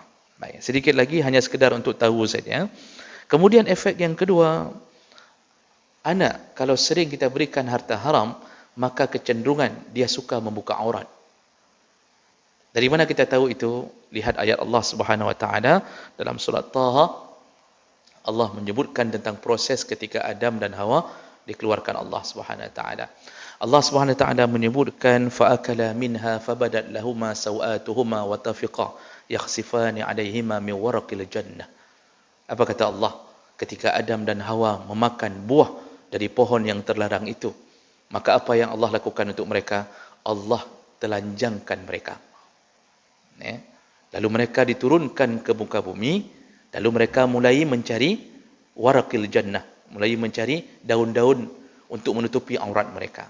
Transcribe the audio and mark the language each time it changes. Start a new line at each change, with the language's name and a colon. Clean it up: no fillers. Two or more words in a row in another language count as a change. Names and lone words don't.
Indonesian: Baik, sedikit lagi hanya sekedar untuk tahu saja. Kemudian efek yang kedua, anak kalau sering kita berikan harta haram, maka kecenderungan dia suka membuka aurat. Dari mana kita tahu itu? Lihat ayat Allah
Arabic: سبحانه وتعالى
Indonesian: dalam surat Taha. Allah menyebutkan tentang proses ketika Adam dan Hawa dikeluarkan Allah
Arabic: سبحانه وتعالى.
Indonesian: Allah
Arabic: سبحانه وتعالى
Indonesian: menyebutkan
Arabic: فأكلا منها فبدت لهما سوآتهما وطفقا يخصفان عليهما من ورق الجنة.
Indonesian: Apa kata Allah? Ketika Adam dan Hawa memakan buah dari pohon yang terlarang itu, maka apa yang Allah lakukan untuk mereka? Allah telanjangkan mereka. Lalu mereka diturunkan ke muka bumi, lalu mereka mulai mencari
Arabic: ورق الجنة,
Indonesian: mulai mencari daun-daun untuk menutupi aurat mereka.